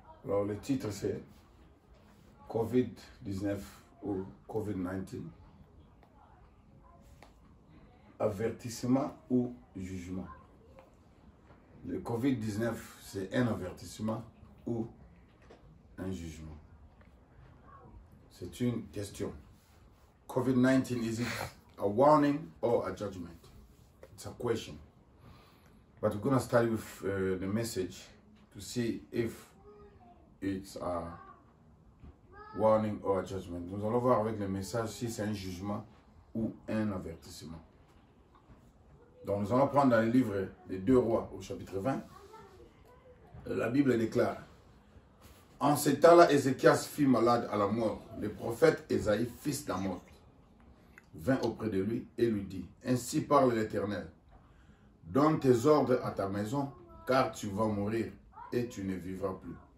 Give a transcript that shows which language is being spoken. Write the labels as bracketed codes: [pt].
[fr] Alors, le titre, c'est COVID-19 ou COVID-19. Avertissement ou jugement. Le COVID-19, c'est un avertissement ou un jugement. C'est une question. [en] COVID-19, is it a warning or a judgment? It's a question. But we're going to start with the message to see if it's a warning or a judgment. [fr] Nous allons voir avec le message si c'est un jugement ou un avertissement. Donc nous allons prendre dans le livre des 2 Rois au chapitre 20. La Bible déclare: en ce temps-là, Ézéchias fut malade à la mort. Le prophète Ésaïe, fils d'Amoz, vint auprès de lui et lui dit: ainsi parle l'Éternel, donne tes ordres à ta maison, car tu vas mourir et tu ne vivras plus.